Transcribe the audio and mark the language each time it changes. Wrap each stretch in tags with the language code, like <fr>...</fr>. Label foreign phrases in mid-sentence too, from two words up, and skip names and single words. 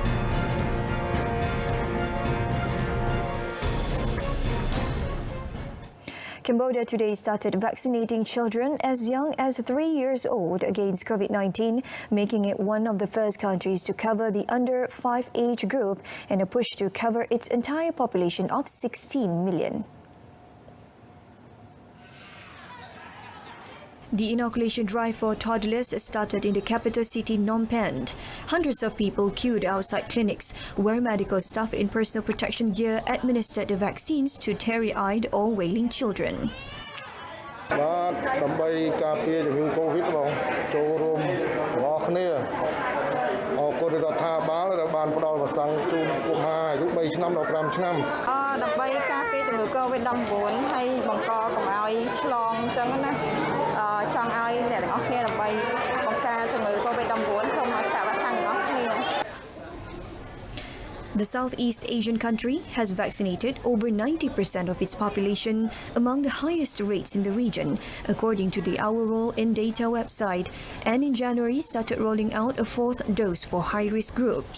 <en>Cambodia today started vaccinating children as young as 3 years old against COVID-19, making it one of the first countries to cover the under 5 age group in a push to cover its entire population of 16 million. The inoculation drive for toddlers started in the capital city Phnom Penh. Hundreds of people queued outside clinics where medical staff in personal protection gear administered the vaccines to teary-eyed or wailing children.</en> <km>បាទដើម្បីការពារជំងឺ Covid បងចូលរួមបងប្អូនគ្នាអរគុណរដ្ឋាភិបាលដែលបានផ្ដល់វ៉ាក់សាំងជូនកុមារអាយុ 3 ឆ្នាំដល់ 5 ឆ្នាំ ដើម្បីការពារជំងឺ Covid-19 ហើយបង្កកុំឲ្យឆ្លងអញ្ចឹងណាចង់ឲ្យអ្នកទាំងអស់គ្នាដើម្បីបង្ការជំងឺ Covid-19 សូមមកចាក់វ៉ាក់សាំងទាំងអស់គ្នា</km> <en>The Southeast Asian country has vaccinated over 90% of its population, among the highest rates in the region, according to the Our Role in Data website, and in January started rolling out a fourth dose for high-risk groups.</en>